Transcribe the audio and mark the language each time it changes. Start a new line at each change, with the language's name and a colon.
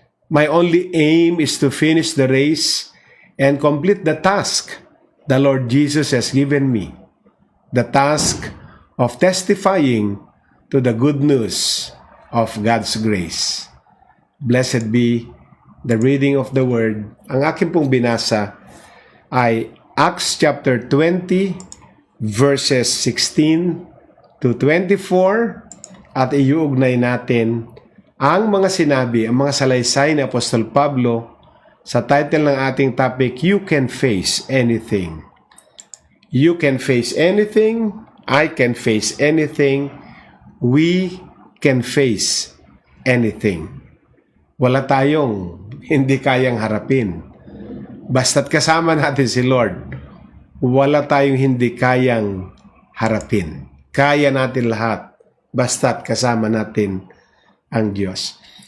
English: My only aim is to finish the race and complete the task the Lord Jesus has given me, the task of testifying to the good news of God's grace." Blessed be the reading of the Word.
Filipino: Ang aking pong binasa ay Acts chapter 20, verses 16 to 24, at iuugnay natin ang mga sinabi, ang mga salaysay ni Apostol Pablo sa title ng ating topic,
English: You Can Face Anything. You can face anything, I can face anything, we can face anything.
Filipino: Wala tayong hindi kayang harapin. Basta't kasama natin si Lord, wala tayong hindi kayang harapin. Kaya natin lahat, basta't kasama natin ang Diyos.